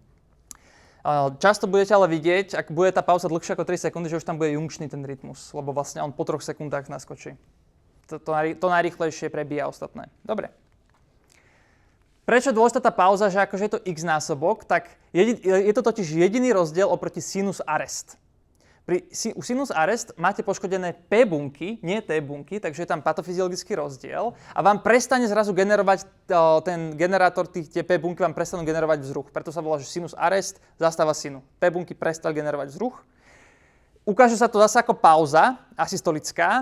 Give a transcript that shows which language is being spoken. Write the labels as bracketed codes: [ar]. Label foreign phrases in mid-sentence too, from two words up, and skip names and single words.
[sk] Často budete ale vidieť, ak bude tá pauza dlhšia ako 3 sekundy, že už tam bude junkčný ten rytmus, lebo vlastne on po 3 sekundách naskočí. To najrýchlejšie prebíja ostatné. Dobre. Prečo je dôležitá tá pauza, že akože je to x násobok, tak je to totiž jediný rozdiel oproti [en] sinus arrest. [sk] U [en] sinus arrest [sk] máte poškodené P bunky, nie T bunky, takže je tam patofyziologický rozdiel a vám prestane zrazu generovať, ten generátor tie P bunky vám prestanú generovať vzruch. Preto sa volá, že [en] sinus arrest [sk] zastáva sinu. P bunky prestali generovať vzruch. Ukáže sa to zase ako pauza asystolická.